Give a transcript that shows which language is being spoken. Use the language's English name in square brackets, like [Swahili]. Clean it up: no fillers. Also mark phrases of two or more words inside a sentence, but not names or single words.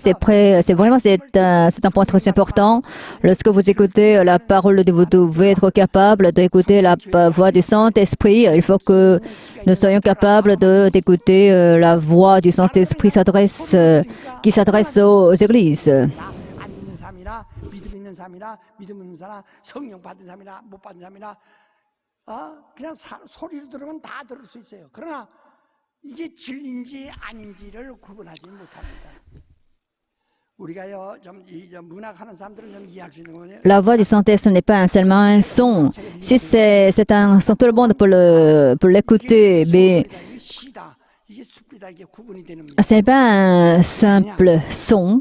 [French] C'est un point très important. Lorsque vous écoutez la parole, vous devez être capable d'écouter la voix du Saint-Esprit. Il faut que nous soyons capables d'écouter la voix du Saint-Esprit qui s'adresse aux églises. [Korean] 이게 진리인지 아닌지를 구분하지 못합니다. [French] La voix du Saint-Esprit n'est pas seulement un son. Si c'est un son, tout le monde peut l'écouter, mais ce n'est pas un simple son.